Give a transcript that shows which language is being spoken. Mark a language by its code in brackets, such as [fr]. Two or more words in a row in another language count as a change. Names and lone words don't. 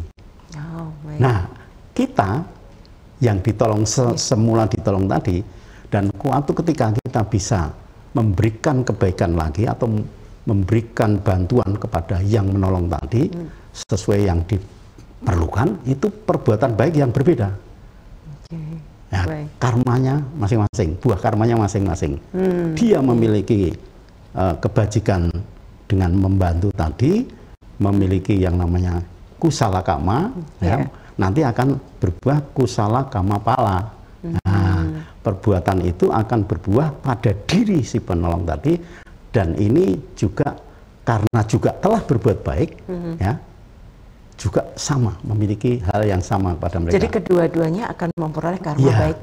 [id] Nah, kita yang ditolong semula ditolong tadi, dan suatu ketika kita bisa memberikan kebaikan lagi atau memberikan bantuan kepada yang menolong tadi sesuai yang diperlukan, itu perbuatan baik yang berbeda. Ya, karmanya masing-masing, buah karmanya masing-masing. Dia memiliki kebajikan dengan membantu tadi, memiliki yang namanya [pi] kusala kama, [id] nanti akan berbuah [pi] kusala kama pala. [id] Nah, perbuatan itu akan berbuah pada diri si penolong tadi, dan ini juga karena juga telah berbuat baik, ya, juga sama memiliki hal yang sama pada mereka. Jadi kedua-duanya akan memperoleh karma baiknya.